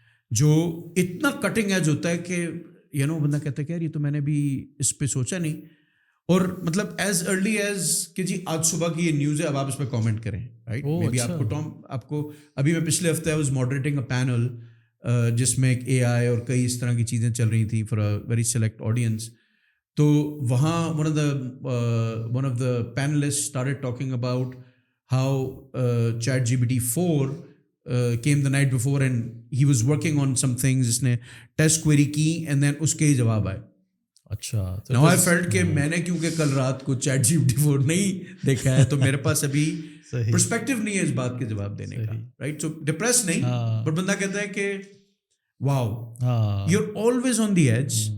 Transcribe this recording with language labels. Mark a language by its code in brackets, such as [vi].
[ur] جو اتنا cutting edge ہوتا ہے کہ بندہ کہتا ہے کہ یار یہ تو میں نے بھی اس پہ سوچا نہیں. اور مطلب ایز ارلی ایز کہ جی آج صبح کی یہ نیوز ہے, اب آپ اس پہ کامنٹ کریں. رائٹ. مے بی آپ کو ابھی میں پچھلے ہفتے [en] I was moderating a panel [ur] جس میں ایک اے آئی اور کئی اس طرح کی چیزیں چل رہی تھیں [en] For a very select audience. [ur] تو وہاں [en] one of the panelists started talking about how ChatGPT-4 came the night before and he was working on some things. [ur] جس نے ٹیسٹ کوئری کی [en] and then [ur] اس کے ہی جواب آئے. اچھا. [en] Now I felt [ur] کہ میں نے کیونکہ کل رات کو ChatGPT-4 نہیں دیکھا ہے تو میرے پاس ابھی پرسپیکٹو نہیں ہے اس بات کے جواب دینے کا. رائٹ. سو ڈپریس نہیں, پر بندہ کہتا ہے کہ [en] Wow you are always on the edge.